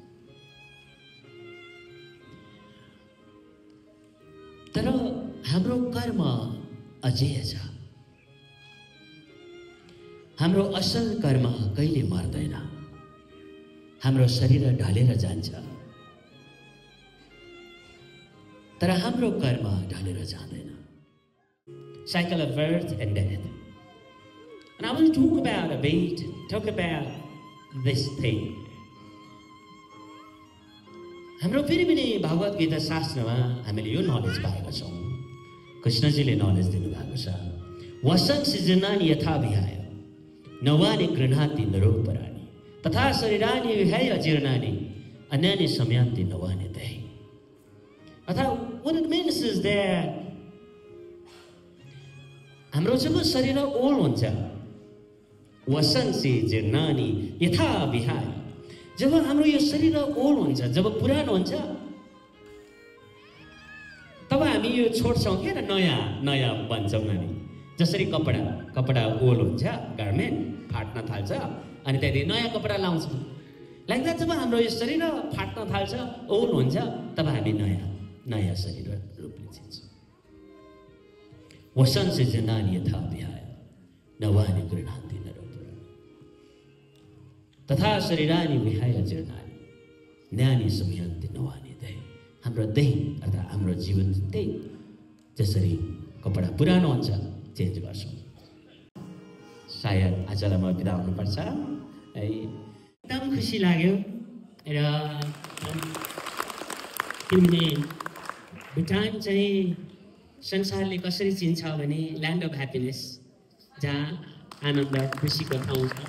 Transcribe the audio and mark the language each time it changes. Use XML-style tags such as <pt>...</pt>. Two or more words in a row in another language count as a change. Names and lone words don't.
<ne>तर हाम्रो कर्म अझै छ। हाम्रो असल कर्म कहिले मर्दैन। हाम्रो शरीर ढलेर जान्छ तर हाम्रो कर्म ढलेर जाँदैन।</ne> <en>Cycle of birth and death. And I will talk about this thing.</en> <ne>हाम्रो फेरि पनि भगवत गीता शास्त्रमा हामीले यो नलेज पाएका छौँ। कृष्णजीले नलेज दिनुभएको छ।</ne> <sa>वसं सृजनानि यथा विहाय नवानि गृह्णाति नरोपराणि तथा शरीरानि विहाय जीर्णानि अन्यानि समयान्ति नवानि देहि।</sa> <ne>अर्थात्</ne> <en>what it means is that</en> <ne>हाम्रो जब शरीर ओल्ड हुन्छ</ne> <sa>वसंसि जीर्णानि यथा विहाय,</sa> <ne>जब हाम्रो यो शरीर ओल्ड हुन्छ, जब पुरानो हुन्छ तब हामी यो छोड्छौँ क्या नयाँ नयाँ बन्छौँ। हामी जसरी कपडा ओल्ड हुन्छ, गार्मेन्ट फाट्न थाल्छ अनि त्यहाँदेखि नयाँ कपडा लाउँछौँ।</ne> <en>like that</en> <ne>जब हाम्रो यो शरीर फाट्न थाल्छ, ओल्ड हुन्छ, तब हामी नयाँ शरीर रूप लिन्छौँ।</ne> <sa>वसंसि जीर्णानि यथा विहाय नवानि गृह्णाति नरोपराणि तथा शरीरानि विहाय जीर्णानि अन्यानि समयान्ति नवानि देहि।</sa> <ne>हाम्रो देह अर्थात् हाम्रो जीवन त्यही जसरी कपडा पुरानो हुन्छ चेन्ज गर्छौँ। सायद आजलाई म बिदा हुनुपर्छ है। एकदम खुसी लाग्यो र किनभने भुटान चाहिँ संसारले कसरी चिन्छ भने</ne> <en>land of happiness,</en> <ne>जहाँ आनन्द खुसीको ठाउँ छ।</ne>